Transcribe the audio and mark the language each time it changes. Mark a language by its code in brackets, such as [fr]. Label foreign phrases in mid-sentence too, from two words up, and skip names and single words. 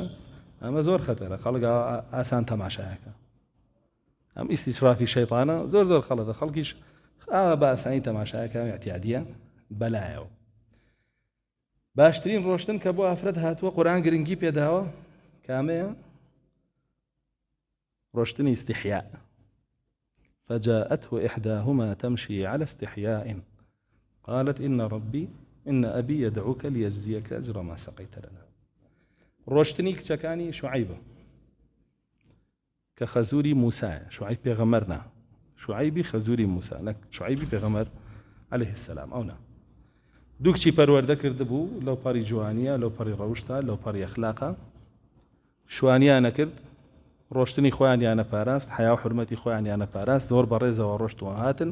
[ckb] ئەمە زۆر خەتەرە، خەڵک ئاسان تەماشایەکە، ئەم ئیستیشرافی شەیطانە زۆر زۆر خەڵەتە، خەڵکیش ئاوا بە ئاسانی تەماشایەکە اعتیادیە بەلایەوە. باشترین ڕۆشتن کە بۆ ئافرەت هاتووە قورئان گرنگی پێداوە کامەیە؟ ڕۆشتنی استحياء. [ar] فجاءته إحداهما تمشي على استحياء قالت إن أبي يدعوك ليجزيك أجر ما سقيت لنا. [ckb] ڕۆشتنی کچەکانی شوعیبە کە خەزوری موسایە، شوعیب پێغەمبەرنا، شوعیبی خەزوری موسا، نەک شوعیبی پێغەمبەر [ar] عەلەیهی السەلام. [ckb] ئەونا دوو کچی پەروەردە کردبوو، لەو پەڕی جوانیە، لەو پەڕی ڕەوشتە، لەو پەڕی ئەخلاقە، شوانیانە کرد، ڕۆشتنی خۆیانیانە پاراست، حیا و حورمەتی خۆیانیانە پاراست، زۆر بەڕێزەوە ڕۆشتوە هاتن.